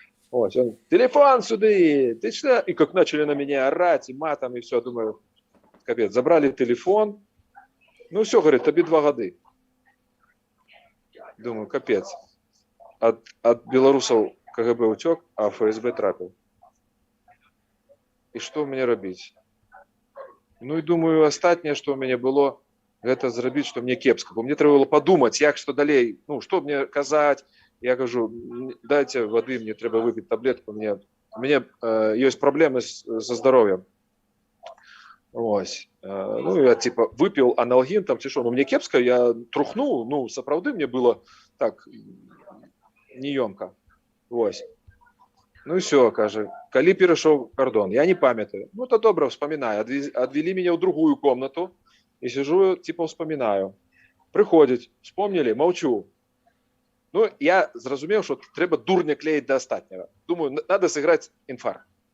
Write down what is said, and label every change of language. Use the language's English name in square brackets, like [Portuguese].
[Russian] Вот, он, телефон сюда, ты что? И как начали на меня орать, и матом, и все, думаю, капец, забрали телефон, ну все, говорит, тобі 2 года. Думаю, капец, от белорусов КГБ утек, а ФСБ трапил. И что мне робить? Ну и думаю, остатнее, что у меня было, [Belarusian] гэта зрабіць, што мне кепска. Бо мне трэба было падумаць, як што далей, ну, што мне казаць. Я кажу, дайце вады, мне трэба выпіць таблетку, у мяне ёсць праблемы са здароўем. Вось. Ну, я, типа, выпіў аналгін, там, ці што, ну, мне кепска, я трухнуў, ну, сапраўды мне было так неёмка. Вось. Ну, і всё, кажа, калі перайшоў кардон, я не памятаю. [Russian] Ну, то добра, вспоминаю. Адвели меня ў другую комнату, и сижу, типа, вспоминаю. Приходит, вспомнили, молчу. Ну, я зразумеў, что трэба дурня клеить до астатняга. Думаю, надо сыграть инфаркт.